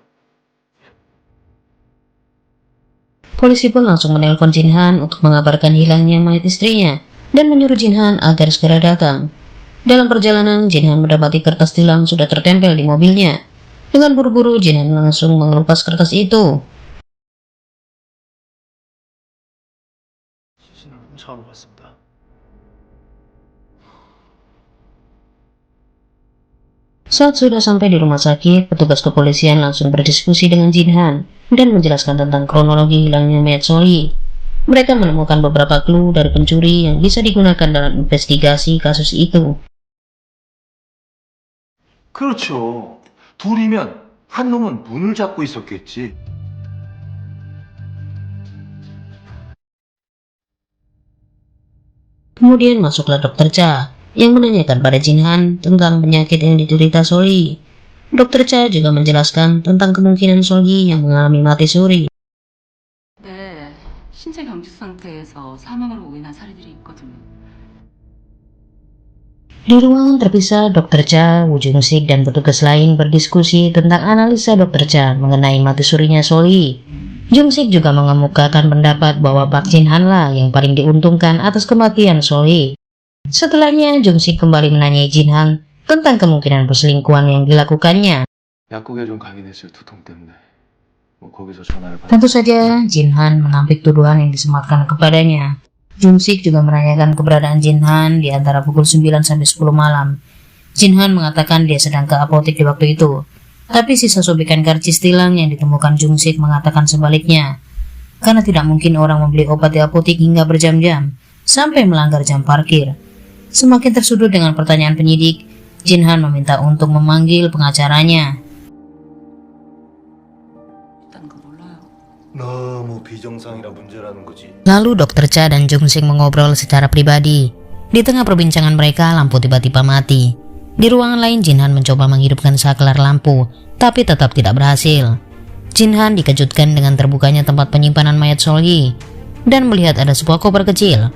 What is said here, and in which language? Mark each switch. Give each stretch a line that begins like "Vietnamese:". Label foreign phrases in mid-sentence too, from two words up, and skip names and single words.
Indonesian: Polisi pun langsung menelpon Jin Han untuk mengabarkan hilangnya mayat istrinya dan menyuruh Jin Han agar segera datang. Dalam perjalanan, Jin Han mendapati kertas tilang sudah tertempel di mobilnya. Dengan buru-buru, Jin Han langsung mengelupas kertas itu.
Korean: 시신을 훔쳐가러 갔습니다.
Indonesian: Saat sudah sampai di rumah sakit, petugas kepolisian langsung berdiskusi dengan Jin Han dan menjelaskan tentang kronologi hilangnya mayat So Hee. Mereka menemukan beberapa clue dari pencuri yang bisa digunakan dalam investigasi kasus itu.
Korean: 그렇죠. 둘이면 한 놈은 문을 잡고 있었겠지.
Indonesian: Kemudian masuklah Dr. Cha yang menanyakan pada Jin Han tentang penyakit yang diderita So Hee. Dr. Cha juga menjelaskan tentang kemungkinan So Hee yang mengalami mati suri.
Korean: 네, 신체 경직 상태에서 사망으로 오인한 사례들이 있거든요.
Indonesian: Di ruangan terpisah, Dr. Cha, Woo Jung Sik, dan petugas lain berdiskusi tentang analisa Dr. Cha mengenai mati surinya So Hee. Jung Sik juga mengemukakan pendapat bahwa Park Jin Han lah yang paling diuntungkan atas kematian So Hee. Setelahnya, Jung Sik kembali menanyai Jin Han tentang kemungkinan perselingkuhan yang dilakukannya.
Korean: 약국에 좀 강인했을 두통 때문에 거기서 전화를 받.
Indonesian: Tentu saja, Jin Han menampik tuduhan yang disematkan kepadanya. Jung Sik juga menanyakan keberadaan Jin Han di antara pukul 9 sampai 10 malam. Jin Han mengatakan dia sedang ke apotek di waktu itu. Tapi sisa sobekan karcis tilang yang ditemukan Jung Sik mengatakan sebaliknya. Karena tidak mungkin orang membeli obat di apotek hingga berjam-jam, sampai melanggar jam parkir. Semakin tersudut dengan pertanyaan penyidik, Jin Han meminta untuk memanggil pengacaranya.
Korean: 일단 그거 몰라요. 너무 비정상이라 문제라는 거지.
Indonesian: Lalu Dr. Cha dan Jung Sik mengobrol secara pribadi. Di tengah perbincangan mereka, lampu tiba-tiba mati. Di ruangan lain, Jin Han mencoba menghidupkan saklar lampu, tapi tetap tidak berhasil. Jin Han dikejutkan dengan terbukanya tempat penyimpanan mayat Soli dan melihat ada sebuah koper kecil.